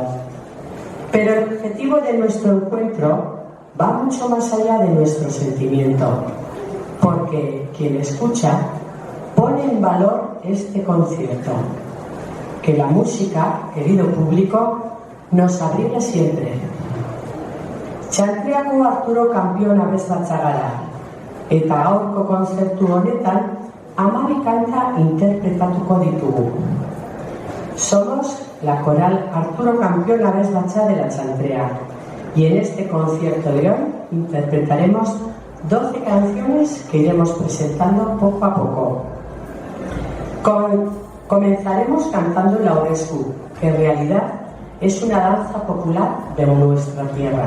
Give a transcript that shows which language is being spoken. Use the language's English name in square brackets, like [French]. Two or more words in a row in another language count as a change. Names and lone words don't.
[Spanish] Pero el objetivo de nuestro encuentro va mucho más allá de nuestro sentimiento, porque quien escucha pone en valor este concierto. Que la música, querido público, nos abrigue siempre. [Basque] Txantreako Arturo Kampion abesbatza gara, eta gaurko kontzertu honetan 12 kanta interpretatuko ditugu. [Spanish] Somos la coral Arturo Kampion abesbatza de la Chantrea, y en este concierto de hoy interpretaremos 12 canciones que iremos presentando poco a poco. Comenzaremos cantando el Aurresku, que en realidad es una danza popular de nuestra tierra.